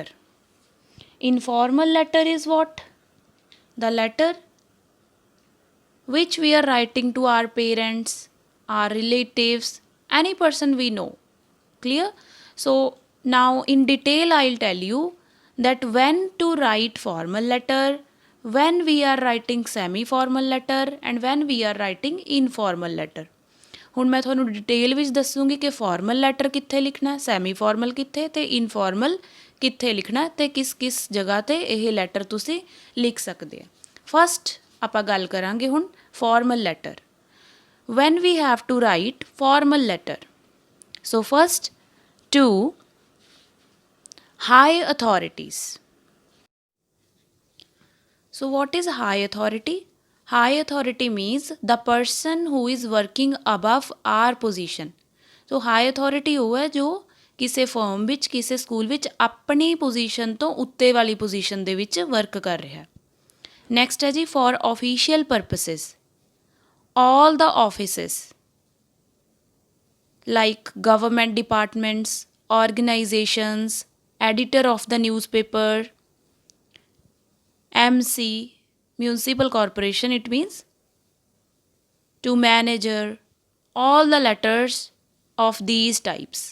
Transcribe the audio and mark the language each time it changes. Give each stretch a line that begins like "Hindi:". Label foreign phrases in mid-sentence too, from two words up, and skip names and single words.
English: Informal letter is what? The letter which we are writing to our parents, our relatives, any person we know. Clear? So now in detail I'll tell you that when to write formal letter, when we are writing semi-formal letter and when we are writing informal letter.
Punjabi: ਹੁਣ ਮੈਂ ਤੁਹਾਨੂੰ ਡਿਟੇਲ ਵਿੱਚ ਦੱਸੂਗੀ ਕਿ
English: formal letter
Punjabi: ਕਿੱਥੇ ਲਿਖਣਾ ਹੈ,
English: semi formal
Punjabi: ਕਿੱਥੇ ਤੇ ਇਨਫਾਰਮਲ ਕਿੱਥੇ ਲਿਖਣਾ ਹੈ ਤੇ ਕਿਸ ਕਿਸ ਜਗ੍ਹਾ ਤੇ ਇਹ ਲੈਟਰ ਤੁਸੀਂ ਲਿਖ ਸਕਦੇ ਆ. ਫਸਟ ਆਪਾਂ ਗੱਲ ਕਰਾਂਗੇ ਹੁਣ
English: formal letter. when we have to write formal letter. So first, to high authorities. So what is high authority? High authority means the person who is working above our position. So high authority
Punjabi: ਉਹ ਹੈ ਜੋ ਕਿਸੇ ਫਰਮ ਵਿੱਚ ਕਿਸੇ ਸਕੂਲ ਵਿੱਚ ਆਪਣੀ ਪੋਜੀਸ਼ਨ ਤੋਂ ਉੱਤੇ ਵਾਲੀ ਪੋਜੀਸ਼ਨ ਦੇ ਵਿੱਚ ਵਰਕ ਕਰ ਰਿਹਾ.
English: ਨੈਕਸਟ
Punjabi: ਹੈ ਜੀ
English: for official purposes. All the offices like government departments, organizations, editor of the newspaper, MC, municipal corporation it means, to manager, all the letters of these types.